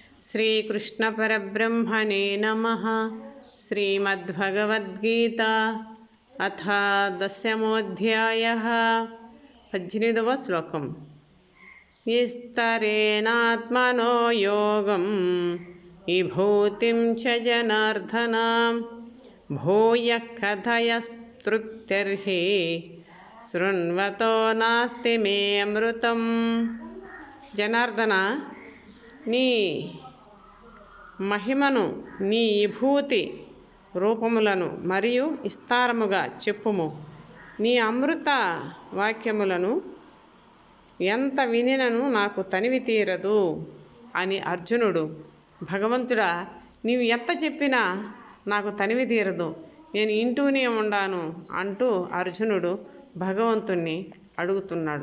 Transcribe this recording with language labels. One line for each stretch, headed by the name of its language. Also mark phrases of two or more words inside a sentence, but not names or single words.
Sanskrit: श्रीकृष्णपरब्रह्मणे नमः। श्रीमद्भगवद्गीता अथ 10వ అధ్యాయः 18వ శ్లోకం। विस्तरेणात्मनो योगं विभूतिं च जनार्दन भूयः कथयस्तृप्तिर्हि शृण्वतो नास्ति मे अमृतं।
Telugu: జనార్దన, నీ మహిమను, నీ విభూతి రూపములను మరియు విస్తారముగా చెప్పుము. నీ అమృత వాక్యములను ఎంత వినినను నాకు తనివి తీరదు అని అర్జునుడు, భగవంతుడా, నీవు ఎంత చెప్పినా నాకు తనివి తీరదు, నేను ఇంటూనే ఉండాను అంటూ అర్జునుడు భగవంతుణ్ణి అడుగుతున్నాడు.